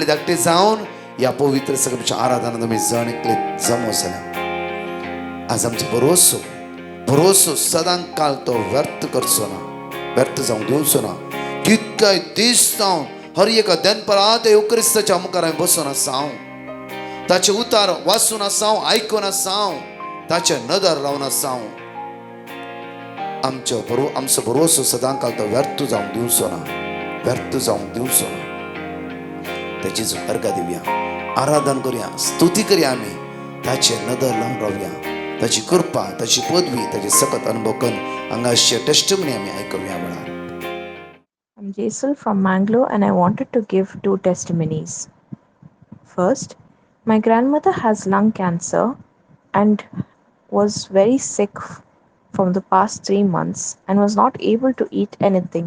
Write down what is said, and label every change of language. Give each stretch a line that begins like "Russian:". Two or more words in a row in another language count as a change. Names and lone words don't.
Konkani: धाकटे जावन ह्या पवित्र सगळ्याच्या आराधनांत आमी जण एकले जमो जाल्या आज आमचो भरोसो सदांकाल तो व्यर्थ करचो ना व्यर्थ जावंक दिवचो ना कितकाय दीस जावन हर एका दनपरात युक्रिस्ताच्या मुखार हांवें बसून आसां ताचे उतार वाचून आसां आयकून आसां ताचे नदर लावन आसां आमचो भरोसो सदांकाल तो व्यर्थ जावंक दिवचो ना ताची अर्घा दिवया आराधन करुया स्तुती करया आमी ताचे नदर लावन रावया त्याची कृपा, त्याची पदवी, त्याचे सकत अनुभव करून अंगाशी टेस्टमनी आम्ही ऐकूया वेळा.
English: I'm Jaisal from Mangalore and I wanted to give 2 testimonies. First, my grandmother has lung cancer and was very sick from the past 3 months and was not able to eat anything.